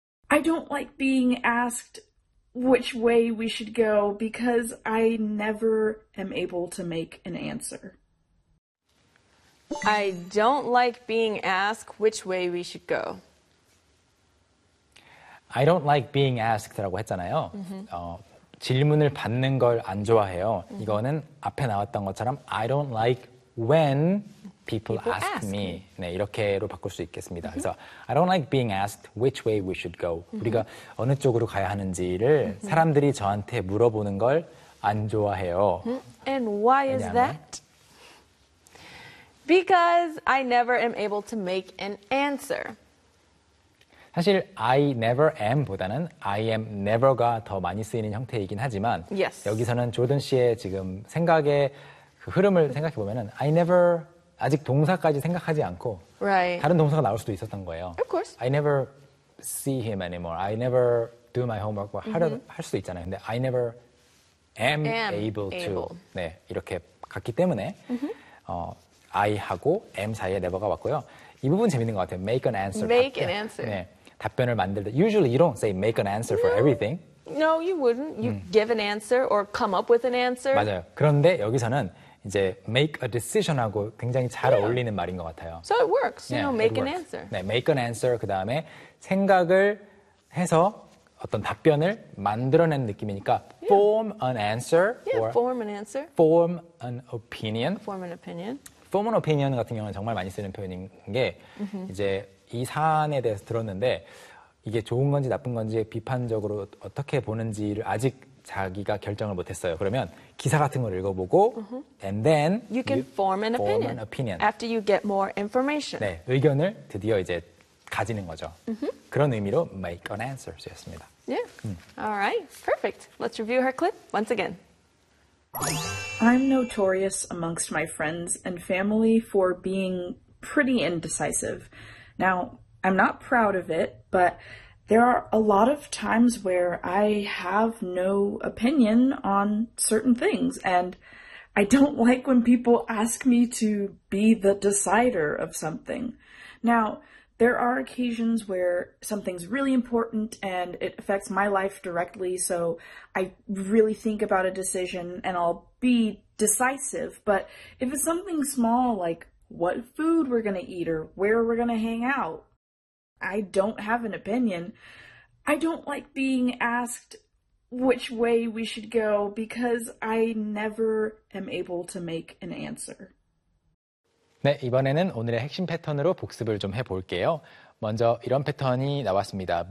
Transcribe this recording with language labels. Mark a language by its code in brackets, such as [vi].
[en] I don't like being asked which way we should go because I never am able to make an answer. I don't like being asked which way we should go. I don't like being asked [ko] 라고 했잖아요. Mm-hmm. 질문을 받는 걸 안 좋아해요. [en] Mm-hmm. [ko] 이거는 앞에 나왔던 것처럼 [en] I don't like when people ask me. [ko] 네, 이렇게로 바꿀 수 있겠습니다. Mm-hmm. 그래서 [en] I don't like being asked which way we should go. Mm-hmm. [ko] 우리가 어느 쪽으로 가야 하는지를 mm-hmm. 사람들이 저한테 물어보는 걸 안 좋아해요. [en] Mm-hmm. And why [ko] 왜냐하면? [en] is that? Because I never am able to make an answer. [ko] 사실 [en] I never am [ko] 보다는 [en] I am never [ko] 가 더 많이 쓰이는 형태이긴 하지만 yes. 여기서는 조던 씨의 지금 생각의 그 흐름을 생각해 보면은 [en] I never [ko] 아직 동사까지 생각하지 않고 right. 다른 동사가 나올 수도 있었던 거예요. [en] Of course. I never see him anymore. I never do my homework. [ko] 뭐 하려 [en] mm-hmm. [ko] 할 수도 있잖아요. 근데 [en] I never am able to. [ko] 네, 이렇게 갔기 때문에 mm-hmm. I하고 am 사이에 never가 왔고요. 이 부분 재밌는 것 같아요. [en] Make an answer. Make an answer. [ko] 네, 답변을 만들다. [en] Usually you don't say make an answer for everything. No, you wouldn't. You give an answer or come up with an answer. [ko] 맞아요. 그런데 여기서는 이제 make a decision하고 굉장히 잘 yeah. 어울리는 말인 것 같아요. [en] So it works. You know, make an answer. 네, make an answer. [ko] 그 다음에 생각을 해서 어떤 답변을 만들어낸 느낌이니까 yeah. [en] form an answer. Yeah, or form an answer. Form an opinion. Form an opinion. [ko] Form an opinion 같은 경우는 정말 많이 쓰는 표현인 게 mm-hmm. 이제 이 사안에 대해서 들었는데 이게 좋은 건지 나쁜 건지 비판적으로 어떻게 보는지를 아직 자기가 결정을 못했어요. 그러면 기사 같은 걸 읽어보고 uh-huh. [en] and then you can form an opinion after you get more information. [ko] 네, 의견을 드디어 이제 가지는 거죠. Uh-huh. 그런 의미로 make an answer 쓰였습니다. [en] Yeah. All right. Perfect. Let's review her clip once again. I'm notorious amongst my friends and family for being pretty indecisive. Now, I'm not proud of it, but there are a lot of times where I have no opinion on certain things, and I don't like when people ask me to be the decider of something. Now, there are occasions where something's really important and it affects my life directly, so I really think about a decision and I'll be decisive, but if it's something small, like what food we're going to eat or where we're going to hang out, I don't have an opinion. I don't like being asked which way we should go because I never am able to make an answer. [ko] 네, 이번에는 오늘의 핵심 패턴으로 복습을 좀 해볼게요. 먼저 이런 패턴이 나왔습니다.